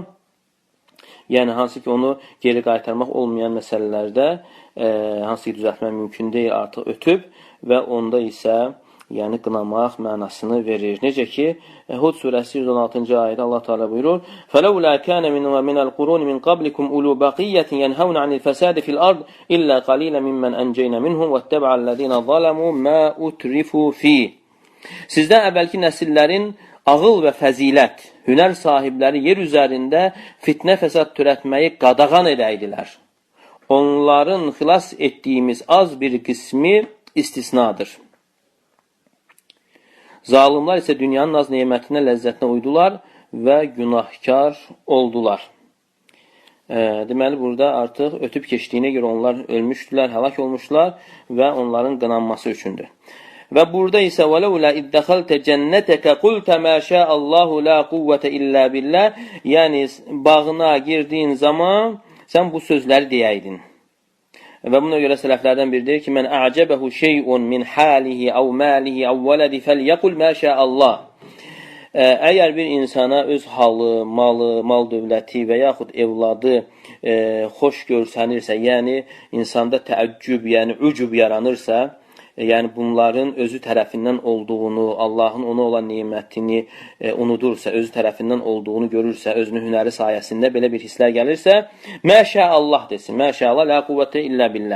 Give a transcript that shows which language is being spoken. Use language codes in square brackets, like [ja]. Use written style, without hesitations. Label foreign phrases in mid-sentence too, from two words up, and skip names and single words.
[az] Yəni, hansı ki, onu geri qaytarmaq olmayan məsələlərdə, hansı ki, düzəltmək mümkün deyil, artıq ötüb və onda isə yəni qınamaq mənasını verir. Necə ki, Hud surəsi 116-cı ayədə Allah Teala buyurur: [ar] "فَلَوْلَا كَانَ مِنَ الْقُرُونِ مِنْ قَبْلِكُمْ أُولُو بَقِيَّةٍ يَنْهَوْنَ عَنِ الْفَسَادِ فِي الْأَرْضِ إِلَّا قَلِيلًا مِمَّنْ أَنْجَيْنَا مِنْهُمْ وَاتَّبَعَ الَّذِينَ ظَلَمُوا مَا أُتْرِفُوا فِي." [az] Sizdən əvvəlki nəsillərin ağıl və fəzilət, hünər sahibləri yer üzərində fitnə fəsad törətməyi qadağan edəydilər. Onların xilas etdiyimiz az bir qismi istisnadır. Zalimlar isə dünyanın naz nemətinə, ləzzətinə uydular və günahkar oldular. Deməli, burada artıq ötüb keçdiyinə görə onlar ölmüşdülər, həlak olmuşlar və onların qınanması üçündür. Və burada isə [ar] وَلَوْلَا اِذْ دَخَلْتَ جَنَّتَكَ قُلْتَ مَا شَاءَ اللّٰهُ لَا قُوَّةَ إِلَّا بِاللّٰهِ. [az] Yəni, bağına girdiyin zaman sən bu sözləri deyəydin. Və buna görə sələflərdən biridir ki, [ar] مَنْ أَعْجَبَهُ شَيْءٌ مِنْ حَالِهِ أَوْ مَالِهِ أَوْ وَلَدِهِ فَلْيَقُلْ مَا شَاءَ اللَّهُ. [az] Əgər bir insana öz halı, malı, mal dövləti və yaxud evladı xoş görsənirsə, yəni insanda təəccüb, yəni ucub yaranırsa, yəni bunların özü tərəfindən olduğunu, Allahın ona olan nemətini unudursa, özü tərəfindən olduğunu görürsə, özünün hünəri sayəsində belə bir hisslər gəlirsə, məşəallah desin, məşəallah, [ar] لَا قُوَّةَ إِلَّا بِاللَّهِ.